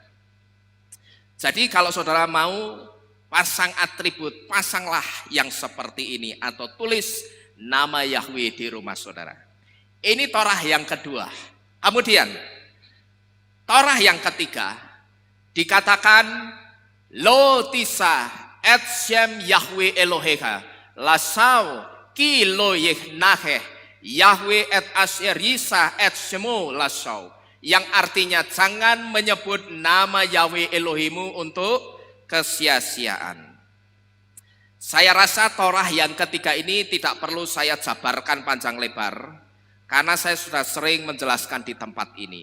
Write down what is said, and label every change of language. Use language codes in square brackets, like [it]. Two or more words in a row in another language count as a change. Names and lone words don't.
[id] Jadi kalau saudara mau pasang atribut, pasanglah yang seperti ini atau tulis nama Yahweh di rumah saudara. Ini Torah yang kedua. Kemudian Torah yang ketiga dikatakan [he] לא תשא את שם יהוה אלהיך לשוא כי לא ינקה יהוה את אשר ישא את שמו לשוא, [id] yang artinya jangan menyebut nama Yahweh Elohimu untuk kesia-siaan. Saya rasa Torah yang ketiga ini tidak perlu saya jabarkan panjang lebar karena saya sudah sering menjelaskan di tempat ini.